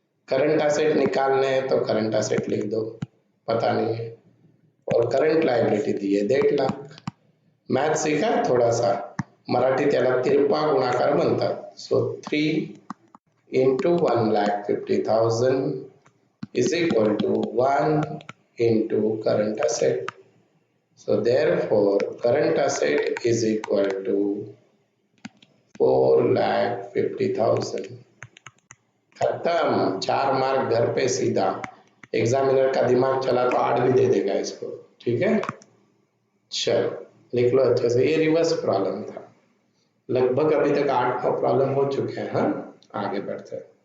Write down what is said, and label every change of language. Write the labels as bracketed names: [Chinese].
[Hindi] Current asset निकालने हैं तो करंट एसेट लिख दो, पता नहीं है, और करंट लायबिलिटी दी है 1.5 लाख। मैथ सीखा थोड़ा सा, [Marathi] मराठी त्याला तिरपा गुणाकार म्हणतात, [English] So 3 into 1,50,000 is equal to 1 into current asset. So therefore current asset is equal to 4,50,000। [Hindi] खत्म, 4 मार्क घर पे सीधा। एग्जामिनर का दिमाग चला तो 8 भी दे देगा इसको। ठीक है, चलो लिख लो अच्छे से। ये रिवर्स प्रॉब्लम था, लगभग अभी तक 8-9 प्रॉब्लम हो चुके हैं। हाँ, आगे बढ़ते हैं।